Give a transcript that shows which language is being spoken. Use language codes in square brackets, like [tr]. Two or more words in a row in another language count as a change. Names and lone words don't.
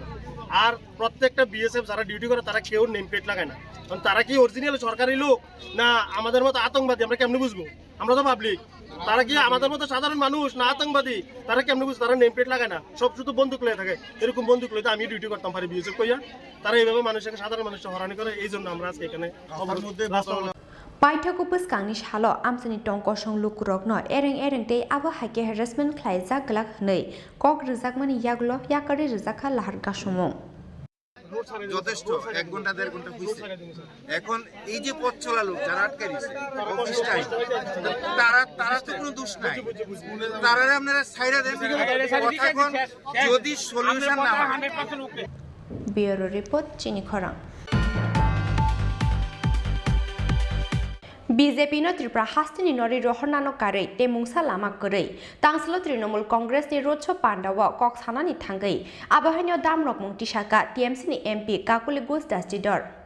[bn] আর প্রত্যেকটা বিএসএফ যারা ডিউটি করে তারা কেউ [en] name plate [bn] লাগায় না, কারণ তারা কি অরিজিনাল সরকারি লোক না আমাদের মতো আতঙ্কবাদী আমরা কেমনে বুঝবো? আমরা তো পাবলিক, তারা কি আমাদের মতো সাধারণ মানুষ না আতঙ্কবাদী? তারা কেমনে বুঝবো? তারা [en] name plate [bn] লাগায় না, সব শুধু বন্দুক লয়ে থাকে। এরকম বন্দুক লইতে আমি ডিউটি করতাম পারি বিএসএফ কইয়া, তারা এইভাবে মানুষকে সাধারণ মানুষকে হরানি করে। এই জন্য আমরা আজকে এখানে [trp] पाइथाकुपस कांगनि सालो आमसानि टंकसं लुकुरकनो एरें एरें ते आबो हाइके हेरासमेन्ट ख्लाइजाक गलाक हनै कक रिजाकमानि यागलो याकारि रिजाखा लाहार गासमं [bn] যথেষ্ট 1 ঘন্টা 1.5 ঘন্টা হইছে। এখন এই যে পথ চলা লোক যারা আটকে দিছে অফিস টাইম, তারা তো কোনো দোষ নাই, তারা আপনারা ছাইরা দেন। এখন যদি সলিউশন না হয়, [en] bureau report চিনি খরাং। [trp] बीजेपी नो त्रिपुरा हास्तिनि नरि रहरनानो कारै तेमुंसा लामा करै तांसलो तृणमूल कांग्रेस नि [en] road show [trp] पांडाव कक सानानि थांगै आबहानियो दामरक मुंगति साका टीएमसी नि एमपी काकुली घोष दास्टिदर